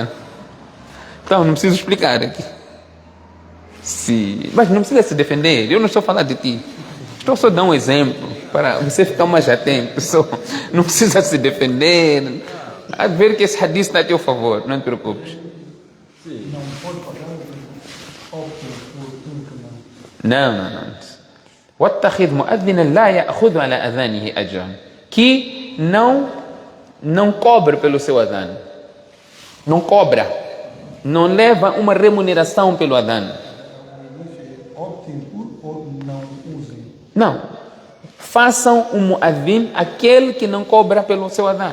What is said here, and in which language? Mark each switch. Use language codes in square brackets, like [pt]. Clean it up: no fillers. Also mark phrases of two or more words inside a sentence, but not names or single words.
[pt] Então, não preciso explicar aqui. Mas não precisa se defender. Eu não estou a falar de ti. Estou só a dar um exemplo para você ficar mais atento. Não precisa se defender. A ver que esse hadith está a teu favor. Não te preocupes. Não pode pagar óbvio por income. Não. [ar] وَاتَّخِذْ مُؤَذِّنًا لَا يَأْخُذُ عَلَى أَذَانِهِ أَجْرًا. [pt] Que não cobra pelo seu adhan. Não cobra. Não leva uma remuneração pelo adhan. Optem por ou não usem. Não. Façam um muazzin aquele que não cobra pelo seu adhan.